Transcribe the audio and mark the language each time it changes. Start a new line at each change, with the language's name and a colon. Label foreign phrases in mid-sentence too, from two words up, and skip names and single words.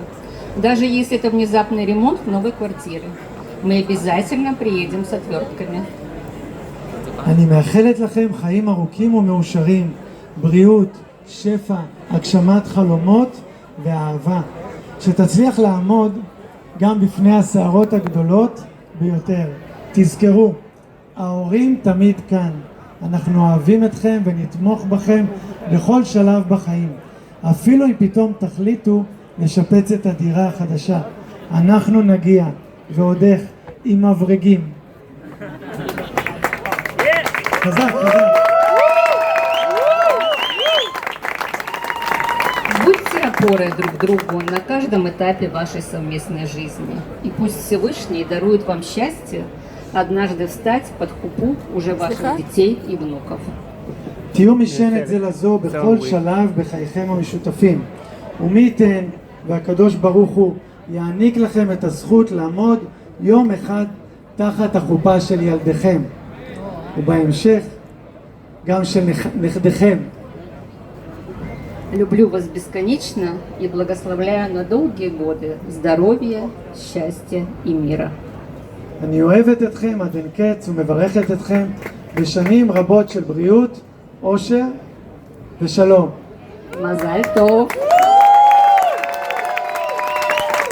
Russian: Даже если это внезапный ремонт новой квартиры, мы обязательно приедем с отвертками.
Hebrew: אני מאחלת לכם חיים ארוכים ומאושרים, בריאות, שפע, הגשמת חלומות ואהבה. שתצליח לעמוד גם בפני הסערות הגדולות ביותר. תזכרו, ההורים תמיד כאן. אנחנו אוהבים אתכם ונתמוך בכם בכל שלב בחיים. אפילו אם פתאום תחליטו לשפץ את הדירה החדשה. אנחנו נגיע, ועוד איך, עם מברגים. חזק, חזק.
Russian: Будьте опорой друг другу на каждом этапе вашей совместной жизни. И пусть Всевышний дарует вам счастье однажды встать под хупу уже ваших детей и внуков.
Hebrew: תהיו משענת זה לזו בכל שלב בחייכם המשותפים. ומי ייתן והקדוש ברוך הוא יעניק לכם את הזכות לעמוד יום אחד תחת החופה של ילדיכם. ובהמשך גם של נכדיכם.
Russian: Люблю вас бесконечно и благословляю на долгие годы здоровья, счастья и мира.
Hebrew: אני אוהבת אתכם עד אין קץ ומברכת אתכם בשנים רבות של בריאות, אושר ושלום. מזל טוב!